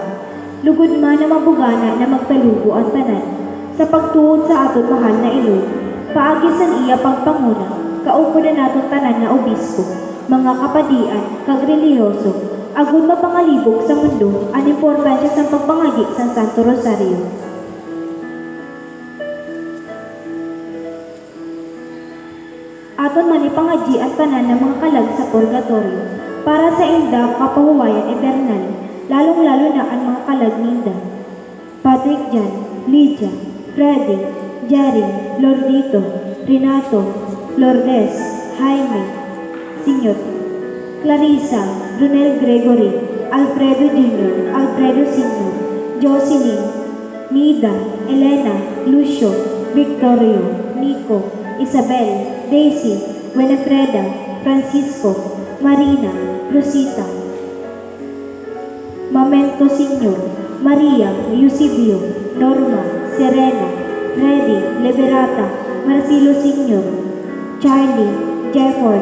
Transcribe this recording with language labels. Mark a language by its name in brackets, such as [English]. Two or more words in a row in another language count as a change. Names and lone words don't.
[Hiligaynon] Lugod man na mabugana na magtalubo ang tanan, sa pagtuod sa aton mahal na ilog, paagi sa iya pagpanguna, kaupo na naton tanan na obispo, mga kapadian, kag reliyoso, agud mapangalibog sa mundo ang importansya sa pagpangagi sa Santo Rosario. Aton man ipangadyi ang tanan ng mga kalag sa purgatorio para sa inda kapahuwayan eternal, lalong-lalo na ang mga kalag ninda. Patrick Jan, Lydia, Freddy, Jerry, Lordito, Renato, Lourdes, Jaime, Sinyot, Clarissa, Brunel Gregory, Alfredo Jr., Alfredo Sr., Jocelyn, Nida, Elena, Lucio, Victorio, Nico, Isabel, Daisy, Winifreda, Francisco, Marina, Rosita, Mamento Sr., Maria, Eusebio, Norma, Serena, Freddy, Liberata, Marcelo Sr., Charlie, Jefford,